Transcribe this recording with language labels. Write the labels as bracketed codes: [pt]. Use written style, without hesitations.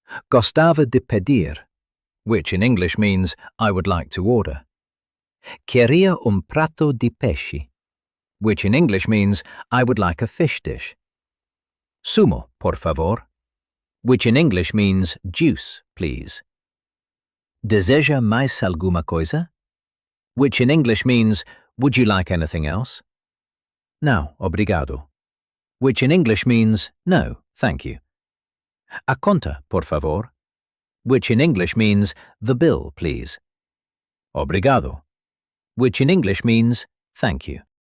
[pt] Gostava de pedir, [en] which in English means I would like to order. [pt] Queria prato de peixe, [en] which in English means I would like a fish dish. [pt] Sumo, por favor, [en] which in English means juice, please. [pt] Deseja mais alguma coisa? [en] Which in English means would you like anything else? [pt] Não, obrigado, [en] which in English means no, thank you. [pt] A conta, por favor, [en] which in English means the bill, please. Obrigado, which in English means thank you.